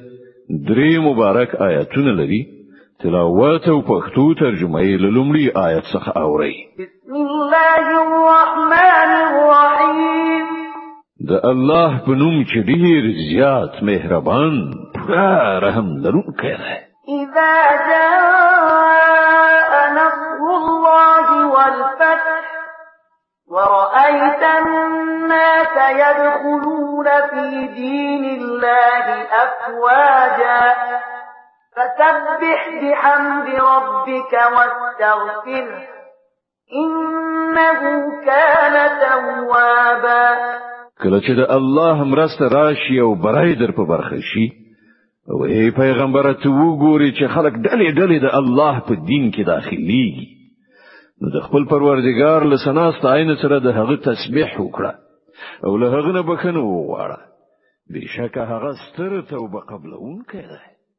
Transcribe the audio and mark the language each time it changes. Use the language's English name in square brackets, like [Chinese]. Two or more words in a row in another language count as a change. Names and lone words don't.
[Pashto] درې مبارک آیاتونه لري. تلاوت او پښتو ترجمه یې له لومړي آیت څخه اوري. [Arabic] بسم الله الرحمن الرحیم. [Pashto] د الله په نوم چې ډېر زیات مهربان پوره رحم لرونکی دی. [Arabic] اذا جاء نصر الله والفتح ورأيت الناس يدخلون في دين الله أفواجا فسبح بحمد ربك واستغفره إنه كان توابا. [Pashto] کله چې د الله مرسته راشي او برای در په برخه شي او ای پیغمبر ته وګوري چې خلک ډلې ډلې د الله په دین کې داخليږي نو د خپل پروردګار له سناست عین سره د هغه تسبیح وکړه او له هغه نه بخنه وغواړه. بشکه هغه ستر توبه قبلون کړي.